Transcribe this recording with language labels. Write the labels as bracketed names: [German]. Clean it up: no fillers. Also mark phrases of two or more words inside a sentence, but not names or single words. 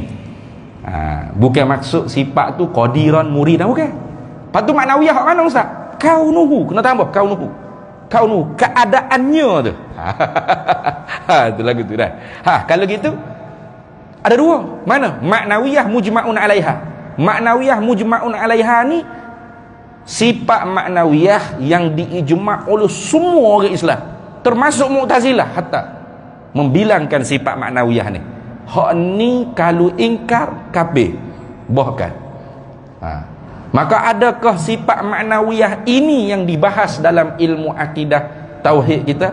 [Malay] Bukan maksud sifat tu [Arabic] قادرا مريدا, [Malay] bukan. Patut maknawiyah hak mana ustaz? Kaunuhu, kena tambah kaunuhu. Kaunuhu, keadaannya tu. Itu lagu tu dah. Kalau gitu ada dua. Mana? [Arabic] معنوية مجمع عليها. معنوية مجمع عليها [Malay] ni sifat maknawiyah yang diijma' oleh semua orang Islam, termasuk Mu'tazilah hatta membilangkan sifat maknawiyah ni. Hak ni kalau ingkar kafir. Bahkan maka adakah sifat maknawiyah ini yang dibahas dalam ilmu akidah tauhid kita?